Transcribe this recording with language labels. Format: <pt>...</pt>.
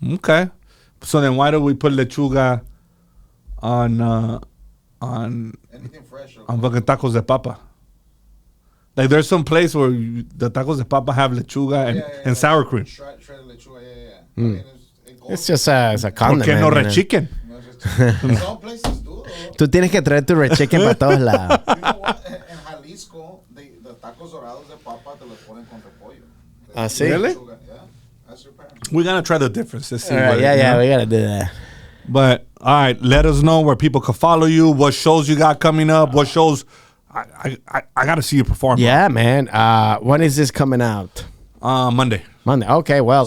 <en>Okay. So then why do we put lechuga on Anything fresh. Or fucking tacos de papa? Like there's some place where the tacos de papa have lechuga and sour cream. Shredded lechuga, yeah. I mean, it goes, It's just it's a</en> <es>¿Por</es> <en>condiment.</en> <es>qué no</es> <en>you know? re-chicken? you know, some places do, though.</en> <es>Tú tienes que traer tu red chicken para todos lados.</es> <en>You know what?</en> <es>En Jalisco, the tacos dorados de papa te los ponen con repollo. Ah, sí?</es> <en>Really? Lechuga, yeah. That's your parent. We're gonna try the difference. Let's see. All right, what- yeah, we gotta do that. But all right, let us know where people can follow you. What shows you got coming up? What shows? I gotta see you perform. Yeah, man. When is this coming out? Monday. Monday. Okay, well,</en>